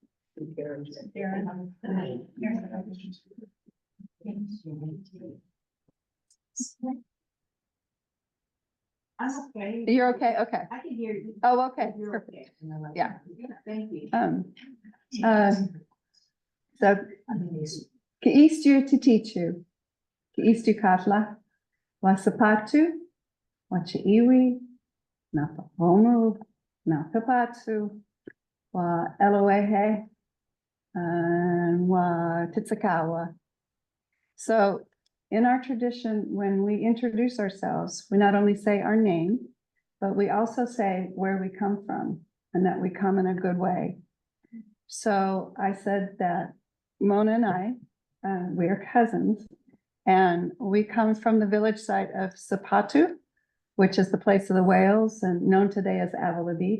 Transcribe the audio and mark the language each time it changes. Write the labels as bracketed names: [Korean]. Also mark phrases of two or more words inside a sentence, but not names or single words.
[English] I'm okay. You're okay? Okay. I can hear you. Oh, okay. You're Perfect. okay. Yeah. Thank you. So, [Obispeño] titʼ u, titʼ katla, wasapatu, wachi'iwi, napahomu, napapatu, wa eloehe, and wa titʼ. [English] So in our tradition, when we introduce ourselves, we not only say our name, but we also say where we come from and that we come in a good way. So I said that Mona and I, we are cousins, and we come from the village site of Sapatu, which is the place of the whales and known today as Avila Beach.